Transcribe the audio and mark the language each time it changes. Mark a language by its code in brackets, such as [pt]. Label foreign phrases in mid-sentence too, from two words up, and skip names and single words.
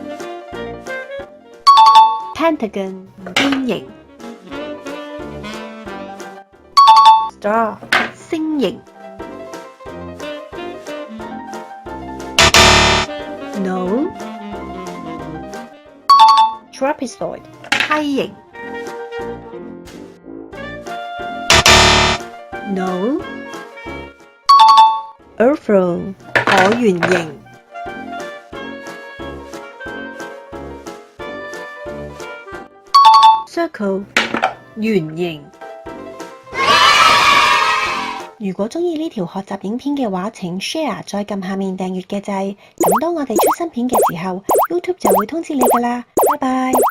[yue] Pentagon 邊形。Star 星形。No. Trapezoid 梯形。No. Oval 橢圓形。Circle 圓形。如果鍾意呢條學習影片嘅話，請 share 再撳下面訂閱嘅掣，咁當我哋出新片嘅時候，YouTube 就會通知你㗎喇。拜拜。